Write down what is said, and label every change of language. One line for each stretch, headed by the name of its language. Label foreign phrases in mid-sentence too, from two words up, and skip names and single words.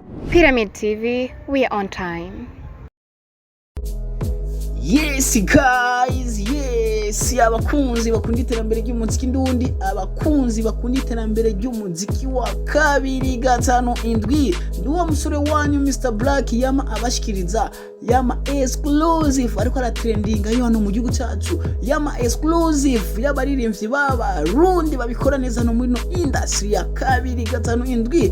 English: Pyramid TV, we are on time. Yes guys, yes
Rundi: abakunzi bakunda iterambere ry'umuziki ndundi, abakunzi bakunda iterambere ry'umuziki wa 257 nduwa musore wanyu Mr Black yama abashikiriza yama exclusive ariko ara trending ayo hano mu gihugu cyacu, yama exclusive y'abaririmbyi baba Urundi babikora neza no muri no industry ya 257.